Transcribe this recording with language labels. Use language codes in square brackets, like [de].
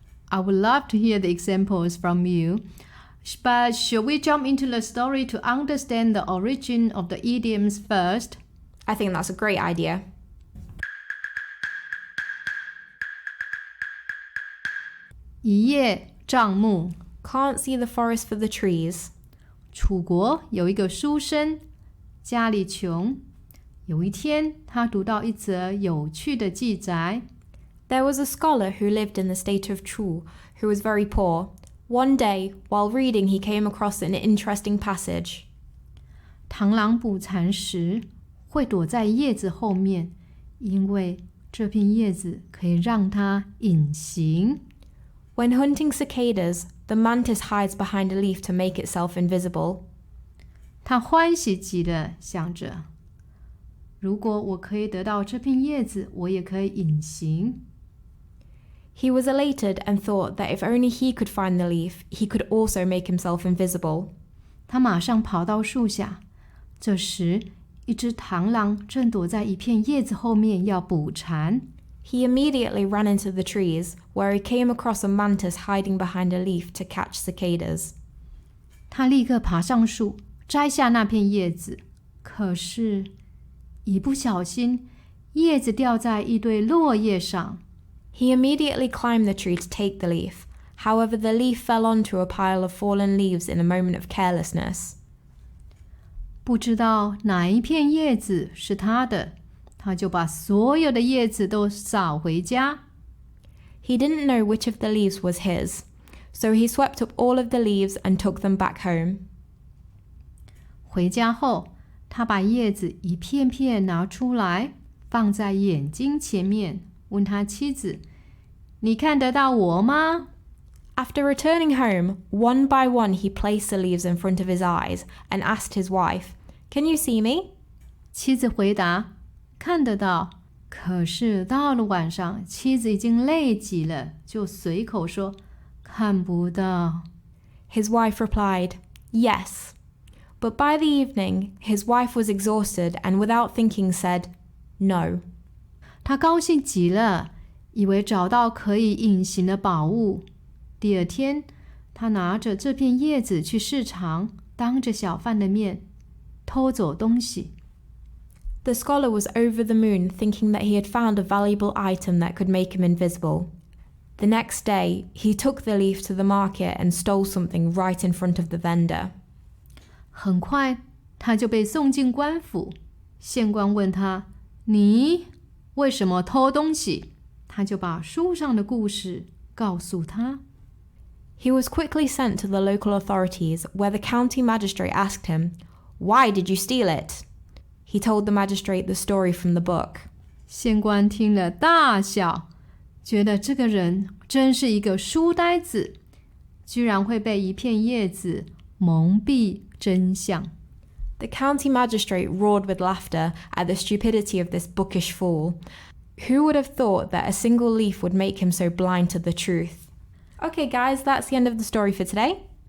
[en] I would love to hear the examples from you. But should we jump into the story to understand the origin of the idioms first? I think that's a great idea. [zh] 一叶障目. [en] Can't see the forest for the trees. [zh] 楚国有一个书生，家里穷。有一天，他读到一则有趣的记载。 [en] There was a scholar who lived in the state of Chu, who was very poor. One day, while reading, he came across an interesting passage. [zh] 螳螂捕蝉时，会躲在叶子后面，因为这片叶子可以让它隐形。 [en] When hunting cicadas, the mantis hides behind a leaf to make itself invisible. [zh] 他欢喜极了，想着，如果我可以得到这片叶子，我也可以隐形。 [en] He was elated and thought that if only he could find the leaf, he could also make himself invisible. [zh] 他马上跑到树下，这时一只螳螂正躲在一片叶子后面要捕蝉。 [en] He immediately ran into the trees, where he came across a mantis hiding behind a leaf to catch cicadas. [zh] 他立刻爬上树，摘下那片叶子，可是，一不小心，叶子掉在一堆落叶上。 [en] He immediately climbed the tree to take the leaf. However, the leaf fell onto a pile of fallen leaves in a moment of carelessness. [zh] 不知道哪一片叶子是他的，他就把所有的叶子都扫回家。 [en] He didn't know which of the leaves was his, so he swept up all of the leaves and took them back home. [zh] 回家后，他把叶子一片片拿出来，放在眼睛前面，问他妻子：“你看得到我吗？” [en] After returning home, one by one he placed the leaves in front of his eyes and asked his wife, "Can you see me?" [zh] 妻子回答：“看得到。” 可是到了晚上，妻子已经累极了，就随口说：“看不到。” [en] His wife replied, "Yes." But by the evening, his wife was exhausted and without thinking said, "No." [zh] 他高兴极了，以为找到可以隐形的宝物。第二天，他拿着这片叶子去市场，当着小贩的面偷走东西。 [en] The scholar was over the moon, thinking that he had found a valuable item that could make him invisible. The next day, he took the leaf to the market and stole something right in front of the vendor. [zh] 很快，他就被送进官府。县官问他：“你为什么偷东西？” 他就把书上的故事告诉他。 [en] He was quickly sent to the local authorities, where the county magistrate asked him, "Why did you steal it?" He told the magistrate the story from the book. [zh] 县官听了大笑，觉得这个人真是一个书呆子，居然会被一片叶子蒙蔽真相。 [en] The county magistrate roared with laughter at the stupidity of this bookish fool. Who would have thought that a single leaf would make him so blind to the truth? Okay, guys, that's the end of the story for today.